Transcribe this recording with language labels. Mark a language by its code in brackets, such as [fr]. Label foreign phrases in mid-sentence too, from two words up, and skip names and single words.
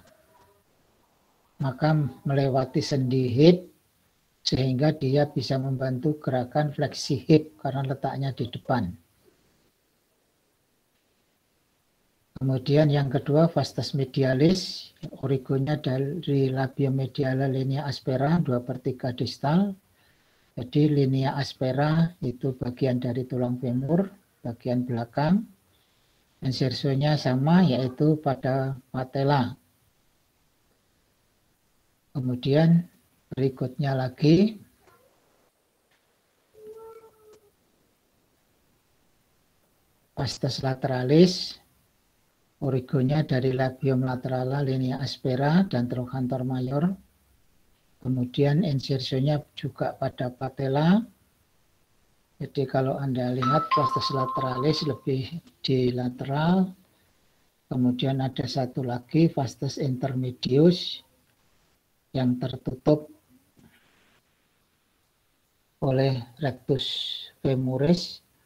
[id] Maka melewati sendi hip sehingga dia bisa membantu gerakan fleksi hip karena letaknya di depan. Kemudian yang kedua [la] vastus medialis, [id] origonya dari [la] labia mediala linea aspera [id] 2/3 distal. Jadi [la] linea aspera [id] itu bagian dari tulang femur, bagian belakang. Insersionya sama yaitu pada patella. Kemudian berikutnya lagi [la] vastus lateralis, [id] origonya dari [la] labium laterala linea aspera [id] dan [la] trochanter mayor. [id] Kemudian insersionya juga pada patella. Jadi kalau Anda lihat [la] vastus lateralis [id] lebih di lateral. Kemudian ada satu lagi [la] vastus intermedius [id] yang tertutup oleh [la] rectus femoris.